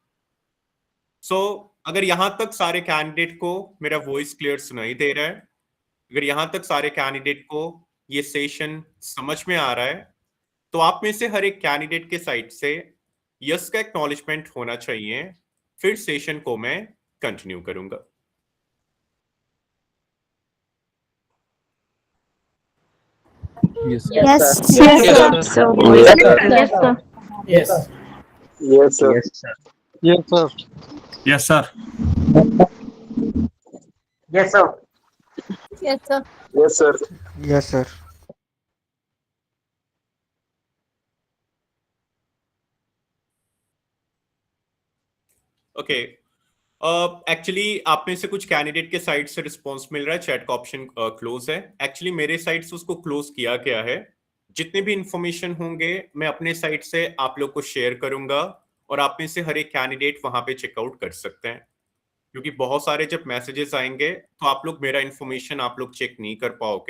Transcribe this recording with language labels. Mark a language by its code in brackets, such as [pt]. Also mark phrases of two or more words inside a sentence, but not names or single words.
[hi] सो अगर यहां तक सारे कैंडिडेट को मेरा [en] voice clear [hi] सुनाई दे रहा है, अगर यहां तक सारे कैंडिडेट को ये सेशन समझ में आ रहा है, तो आप में से हर एक कैंडिडेट के साइड से यस का एक्नॉलेजमेंट होना चाहिए। फिर सेशन को मैं कंटिन्यू करूंगा। [en] Yes. Yes, Yes, sir. sir. So, Yes, sir. Yes. Yes, sir. Yes, sir. Yes, sir. Yes, sir. Yes, sir. Yes, sir. Yes, sir. OK, actually [hi] आप में से कुछ कैंडिडेट के साइड से रिस्पॉन्स मिल रहा है चैट का [en] option close [hi] है। एक्चुअली मेरे साइड से उसको क्लोज किया गया है। जितने भी इंफॉर्मेशन होंगे मैं अपने साइड से आप लोग को शेयर करूंगा और आप में से हर एक कैंडिडेट वहां पे चेकआउट कर सकते हैं, क्योंकि बहुत सारे जब मैसेजेस आएंगे तो आप लोग मेरा इंफॉर्मेशन आप लोग चेक नहीं कर पाओगे।